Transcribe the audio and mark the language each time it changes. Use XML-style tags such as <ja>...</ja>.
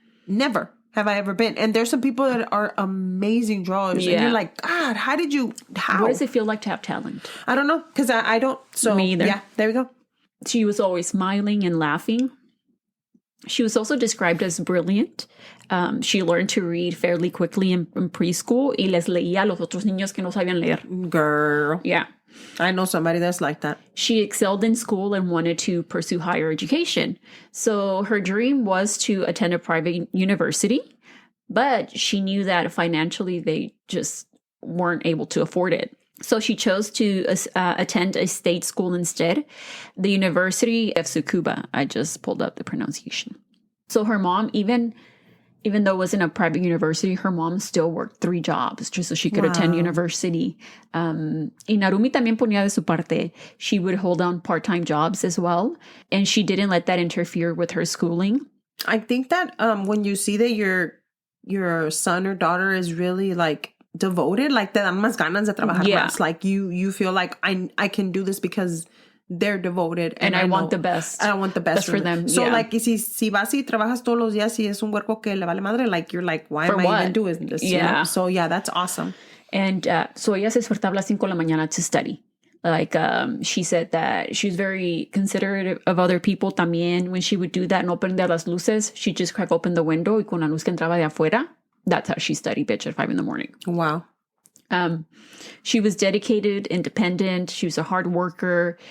<en>Never have I ever been. And there's some people that are amazing drawers. Yeah. And you're like, God, how? What does it feel like to have talent? I don't know. Because I don't. So, me either. Yeah, there we go. She was always smiling and laughing. She was also described as brilliant. She learned to read fairly quickly in preschool.</en> <es>Y les leía a los otros niños que no sabían leer.</es> <en>Girl. Yeah. I know somebody that's like that. She excelled in school and wanted to pursue higher education. So her dream was to attend a private university, but she knew that financially they just weren't able to afford it. So she chose to attend a state school instead, the University of Tsukuba. I just pulled up the pronunciation. So her mom even Even though it wasn't a private university, her mom still worked 3 jobs just so she could attend university.</en> <es>Y Narumi también ponía de su parte.</es> <en>She would hold down part-time jobs as well. And she didn't let that interfere with her schooling. I think that when you see that your son or daughter is really like devoted, like</en> <es>te dan más ganas de trabajar más.</es> <en>Like you feel like I can do this because they're devoted. And I want the best. I want the best for them. So like</en> <es>si vas y trabajas todos los días y es un huerco que le vale madre,</es> <en>like you're like, why am I even doing this? Yeah. You know? So yeah, that's awesome. And so</en> <es>ella se despertaba a las 5 de la mañana</es> <en>to study. Like she said that she was very considerate of other people también. When she would do that and open</en> <es>las luces,</es> <en>she'd just crack open the window</en> <es>y con la luz que entraba de afuera.</es> <en>That's how she studied, bitch, at 5 a.m. Wow. She was dedicated, independent. She was a hard worker.</en>